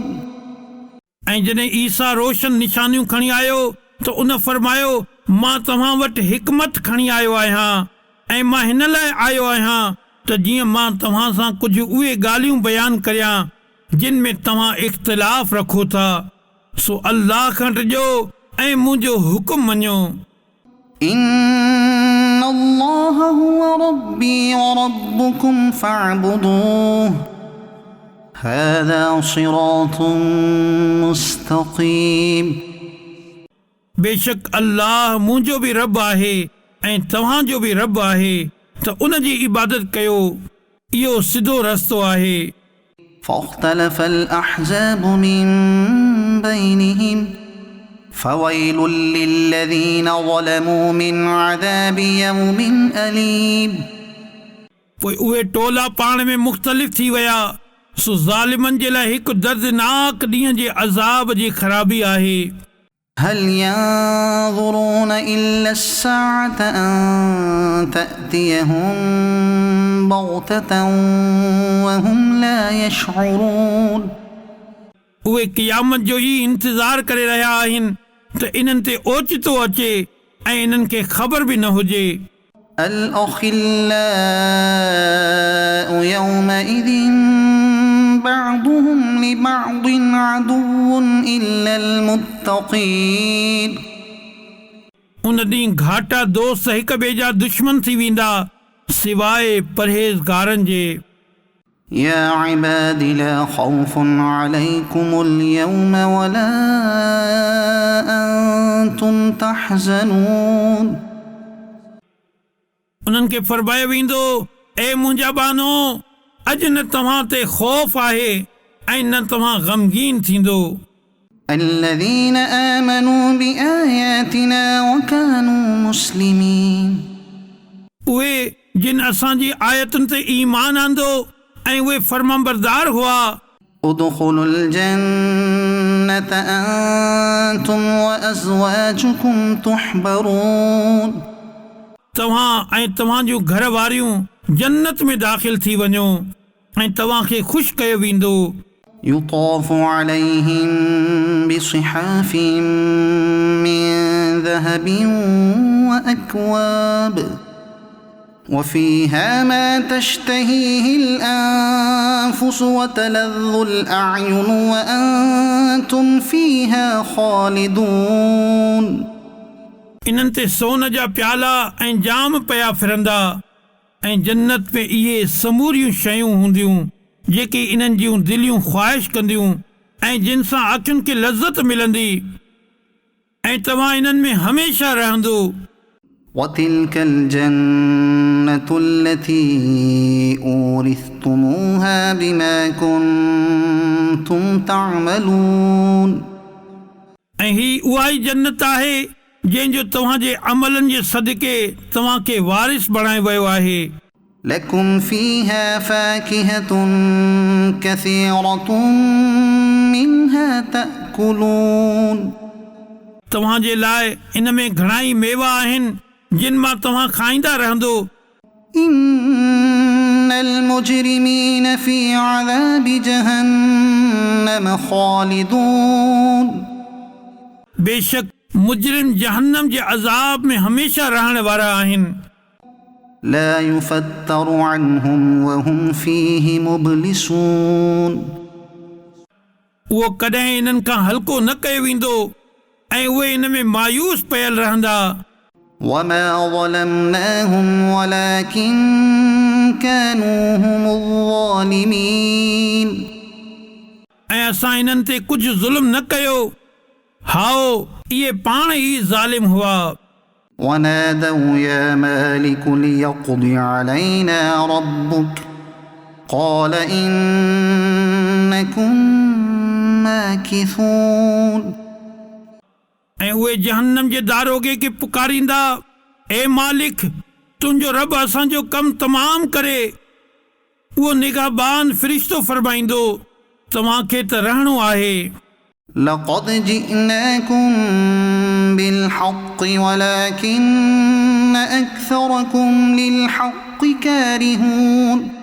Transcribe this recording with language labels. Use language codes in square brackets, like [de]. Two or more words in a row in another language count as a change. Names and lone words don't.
[sd] ऐं जॾहिं ईसा रोशन निशानियूं खणी आयो त उन फरमायो, मां तव्हां वटि हिकमत खणी आयो आहियां ऐं मां हिन लाइ आयो आहियां त जीअं मां तव्हां सां कुझु उहे ॻाल्हियूं बयानु करियां जिन में तव्हां इख़्तिलाफ़ रखो था, सो अल्लाह खां ॾिजो ऐं मुंहिंजो हुकुम मञो। [ar] إن الله هو ربي وربكم فاعبدوه هذا صراط مستقيم। [sd] बेशक अल्लाह मुंहिंजो बि रब आहे ऐं तव्हांजो बि रब आहे, त उन जी इबादत कयो, इहो सिधो रस्तो आहे। [ar] فاختلف الأحزاب من بينهم فويل للذين ظلموا من عذاب يوم أليم। [sd] पोइ उहे टोला पाण में मुख़्तलिफ़ थी विया, सो ज़ालिमनि जे लाइ हिकु दर्दनाक ॾींहं जे अज़ाब जी ख़राबी आहे। [ar] هل ينظرون إلا الساعة أن تأتيهم بغتة وهم لا يشعرون। [sd] उहे क़यामत जो ई इंतज़ार करे रहिया आहिनि त इन्हनि ते ओचितो अचे ऐं इन्हनि खे ख़बर बि न हुजे। [ar] الأخلاء يومئذ بعضهم لبعض عدو إلا المتقين। [sd] उन ॾींहुं घाटा दोस्त हिक ॿिए जा दुश्मन थी वेंदा सिवाइ परहेज़गारनि जे। [ar] يا عباد لا خوف عليكم اليوم ولا أنتم تحزنون। [sd] उन्हनि खे फरमायो वेंदो, ए मुंहिंजा बानो, अॼु न तव्हां ते ख़ौफ़ आहे ऐं न तव्हां ग़मगीन थींदो। [ar] الذين آمنوا بآياتنا وكانوا مسلمين। [sd] उहे जिन असांजी आयतुनि ते ईमान आंदो ऐं उहे फर्माबरदार हुआ। [ar] ادخلوا الجنة أنتم وأزواجكم تحبرون। [sd] तव्हां ऐं तव्हां जूं घर वारियूं जन्नत में दाख़िल थी वञो ऐं तव्हांखे ख़ुशि कयो वेंदो। [ar] يطاف عليهم بصحاف من ذهب وأكواب وفيها ما تشتهيه الأنفس وتلذ الأعين وأنتم فيها خالدون। [sd] इन्हनि ते सोन जा प्याला ऐं जाम पिया फिरंदा ऐं जन्नत में इहे समूरियूं शयूं हूंदियूं जेकी इन्हनि जूं दिलियूं ख़्वाहिश कंदियूं ऐं जिन सां अखियुनि खे लज़्ज़त मिलंदी ऐं तव्हां इन्हनि में हमेशह रहंदो। [ar] وتلك الجنة التي أورثتموها بما كنتم تعملون। [sd] ऐं ही उहा ई जन्नत आहे जंहिंजो तव्हांजे अमलनि जे सदके तव्हांखे वारिस बणायो वियो आहे। [ar] لكم فيها فاكهة كثيرة منها تأكلون। [sd] तव्हांजे लाइ इन में घणाई मेवा आहिनि जिन मां तव्हां खाईंदा रहंदो। [ar] إن المجرمين في عذاب جهنم خالدون। [sd] बेशक मुजरिम जहन्नम जे अज़ाब में हमेशह रहण वारा आहिनि। [ar] لا يفتر عنهم وهم فيه مبلسون। [sd] उहो कॾहिं इन्हनि खां हल्को न कयो वेंदो ऐं उहे इन में मायूस पियल रहंदा। [ar] وما ظلمناهم ولكن كانوا هم الظالمين। [sd] ऐं असां इन्हनि ते कुझु ज़ुल्म न कयो, हाओ इहे पाण ई ज़ालिम हुआ। [ar] ونادوا يا مالك ليقض علينا ربك قال إنكم ماكثون। [sd] ऐं उहे जहन्नम जे दारोगे खे पुकारींदा, ए मालिक, तुंहिंजो रब असांजो कमु तमामु करे। उहो निगाहबान फ़रिश्तो फरमाईंदो, तव्हांखे त रहणो आहे। [ar] لقد جئناكم بالحق ولكن أكثركم للحق كارهون